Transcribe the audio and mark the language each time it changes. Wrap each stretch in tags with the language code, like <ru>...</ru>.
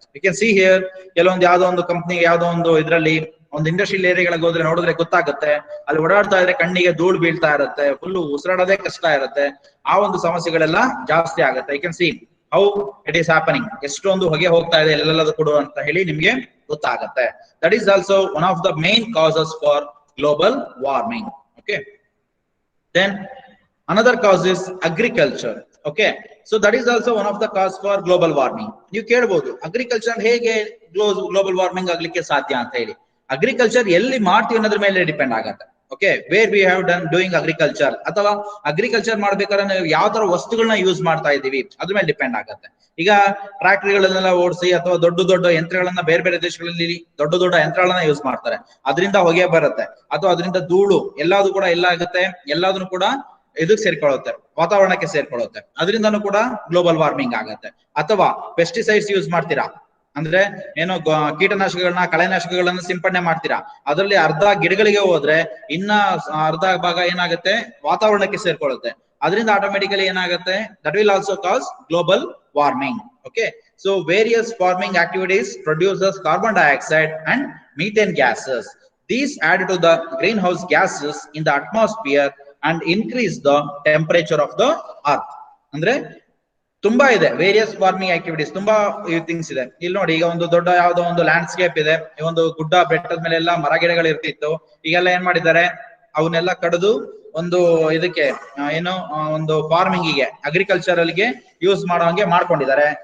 <en>you can see here,</en> <kn>ಕೆಲವೊಂದು ಯಾವ್ದೋ ಒಂದು ಕಂಪ್ನಿ ಯಾವ್ದೋ ಒಂದು ಇದರಲ್ಲಿ ಒಂದು ಇಂಡಸ್ಟ್ರಿಯಲ್ ಏರಿಯಾಗಳಿಗೆ ಹೋದ್ರೆ ನೋಡಿದ್ರೆ ಗೊತ್ತಾಗುತ್ತೆ, ಅಲ್ಲಿ ಓಡಾಡ್ತಾ ಇದ್ರೆ ಕಣ್ಣಿಗೆ ಧೂಳು ಬೀಳ್ತಾ ಇರುತ್ತೆ, ಫುಲ್ ಉಸಿರಾಡೋದೇ ಕಷ್ಟ ಇರುತ್ತೆ. ಆ ಒಂದು ಸಮಸ್ಯೆಗಳೆಲ್ಲ ಜಾಸ್ತಿ ಆಗುತ್ತೆ.</kn> <en>You can see how it is happening.</en> <kn>ಎಷ್ಟೊಂದು ಹೊಗೆ ಹೋಗ್ತಾ ಇದೆ ಎಲ್ಲೆಲ್ಲದೂ ಕೂಡ ಅಂತ ಹೇಳಿ ನಿಮ್ಗೆ ಗೊತ್ತಾಗುತ್ತೆ.</kn> <en>That is also one of the main causes for global warming. Okay, then another cause is agriculture. Okay, so that is also one of the cause for global warming.</en> <kn>ನೀವು ಕೇಳಬಹುದು, ಅಗ್ರಿಕಲ್ಚರ್ ಹೇಗೆ ಗ್ಲೋಬಲ್ ವಾರ್ಮಿಂಗ್ ಆಗ್ಲಿಕ್ಕೆ ಸಾಧ್ಯ ಅಂತ ಹೇಳಿ. Agriculture ಎಲ್ಲಿ ಮಾಡ್ತೀವಿ ಅನ್ನೋದ್ರ ಮೇಲೆ ಡಿಪೆಂಡ್ ಆಗುತ್ತೆ. Okay,</kn> <en>where we have done doing agriculture,</en> <kn>ಅಥವಾ ಅಗ್ರಿಕಲ್ಚರ್ ಮಾಡ್ಬೇಕಾದ್ರೆ ನಾವು ಯಾವ ತರ ವಸ್ತುಗಳನ್ನ ಯೂಸ್ ಮಾಡ್ತಾ ಇದೀವಿ ಅದ್ರ ಮೇಲೆ ಡಿಪೆಂಡ್ ಆಗುತ್ತೆ. ಈಗ ಟ್ರಾಕ್ಟರ್ಗಳನ್ನೆಲ್ಲ ಓಡಿಸಿ ಅಥವಾ ದೊಡ್ಡ ದೊಡ್ಡ ಯಂತ್ರಗಳನ್ನ ಬೇರೆ ಬೇರೆ ದೇಶಗಳಲ್ಲಿ ದೊಡ್ಡ ದೊಡ್ಡ ಯಂತ್ರಗಳನ್ನ ಯೂಸ್ ಮಾಡ್ತಾರೆ, ಅದರಿಂದ ಹೊಗೆ ಬರುತ್ತೆ, ಅಥವಾ ಅದರಿಂದ ಧೂಳು ಎಲ್ಲಾದ್ರೂ ಕೂಡ ಎಲ್ಲ ಆಗುತ್ತೆ, ಎಲ್ಲಾದ್ರೂ ಕೂಡ ಇದಕ್ಕೆ ಸೇರ್ಕೊಳ್ಳುತ್ತೆ, ವಾತಾವರಣಕ್ಕೆ ಸೇರ್ಕೊಳ್ಳುತ್ತೆ. ಅದರಿಂದನೂ ಕೂಡ ಗ್ಲೋಬಲ್ ವಾರ್ಮಿಂಗ್ ಆಗುತ್ತೆ. ಅಥವಾ ಪೆಸ್ಟಿಸೈಡ್ಸ್ ಯೂಸ್ ಮಾಡ್ತೀರಾ ಅಂದ್ರೆ ಏನು, ಕೀಟನಾಶಕಗಳನ್ನ ಕಳೆನಾಶಕಗಳನ್ನ ಸಿಂಪಡಣೆ ಮಾಡ್ತೀರಾ, ಅದರಲ್ಲಿ ಅರ್ಧ ಗಿಡಗಳಿಗೆ ಹೋದ್ರೆ ಇನ್ನ ಅರ್ಧ ಭಾಗ ಏನಾಗುತ್ತೆ? ವಾತಾವರಣಕ್ಕೆ ಸೇರ್ಕೊಳ್ಳುತ್ತೆ. ಅದರಿಂದ ಆಟೋಮೆಟಿಕಲಿ ಏನಾಗುತ್ತೆ?</kn> <en>That will also cause global warming. Okay, so various farming activities produces carbon dioxide and methane gases. These add to the greenhouse gases in the atmosphere and increase the temperature of the earth.</en> <kn>ಅಂದ್ರೆ ತುಂಬಾ ಇದೆ</kn> <en>various farming activities,</en> <kn>ತುಂಬಾ things ಇದೆ. ಇಲ್ಲಿ ನೋಡಿ, ಈಗ ಒಂದು ದೊಡ್ಡ ಯಾವ್ದೋ ಒಂದು ಲ್ಯಾಂಡ್ಸ್ಕೇಪ್ ಇದೆ, ಒಂದು ಗುಡ್ಡ ಬೆಟ್ಟದ ಮೇಲೆ ಎಲ್ಲ ಮರ ಗಿಡಗಳು ಇರ್ತಿತ್ತು, ಈಗೆಲ್ಲ ಏನ್ ಮಾಡಿದ್ದಾರೆ? ಅವನ್ನೆಲ್ಲ ಕಡಿದು ಒಂದು ಇದಕ್ಕೆ ಏನು ಒಂದು ಫಾರ್ಮಿಂಗಿಗೆ, ಅಗ್ರಿಕಲ್ಚರಲ್ಗೆ ಯೂಸ್ ಮಾಡೋ ಹಂಗೆ ಮಾಡ್ಕೊಂಡಿದ್ದಾರೆ.</kn>